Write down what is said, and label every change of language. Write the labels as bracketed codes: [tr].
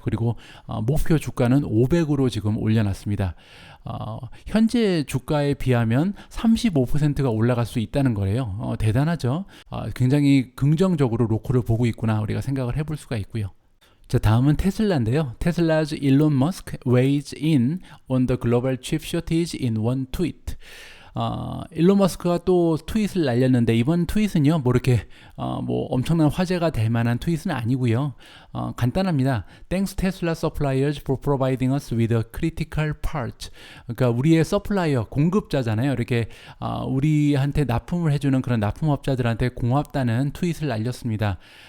[ko] 그리고 목표 주가는 500으로 지금 올려놨습니다. 현재 주가에 비하면 35%가 올라갈 수 있다는 거예요. 대단하죠. 굉장히 긍정적으로 로쿠를 보고 있구나, 우리가 생각을 해볼 수가 있고요. 자, 다음은 테슬라인데요. [en] 테슬라's Elon Musk weighs in on the global chip shortage in one tweet. [ko] 일론 머스크가 또 트윗을 날렸는데, 이번 트윗은요, 뭐 이렇게 뭐 엄청난 화제가 될 만한 트윗은 아니고요. 간단합니다. [en] Thanks Tesla suppliers for providing us with a critical part. [ko] 그러니까 우리의 서플라이어, 공급자잖아요. 이렇게 우리한테 납품을 해주는 그런 납품업자들한테 고맙다는 트윗을 날렸습니다.